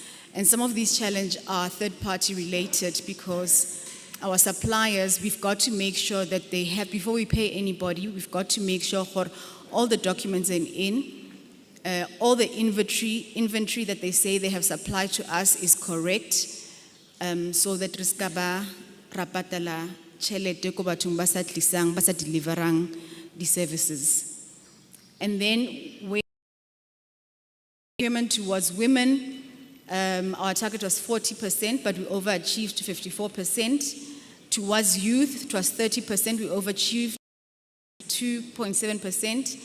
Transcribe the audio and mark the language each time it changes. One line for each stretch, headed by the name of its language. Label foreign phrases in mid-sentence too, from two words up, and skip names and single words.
English: And some of these challenges are third-party related, because our suppliers, we've got to make sure that they have, before we pay anybody, we've got to make sure all the documents are in, all the inventory that they say they have supplied to us is correct, so that
Southern Sotho: re ska ba ra patala tjhelete ko bathong ba sa tlisang, ba sa deliverang
English: the services. And then procurement towards women, our target was 40%, but we overachieved to 54%. Towards youth, it was 30%, we overachieved 2.7%.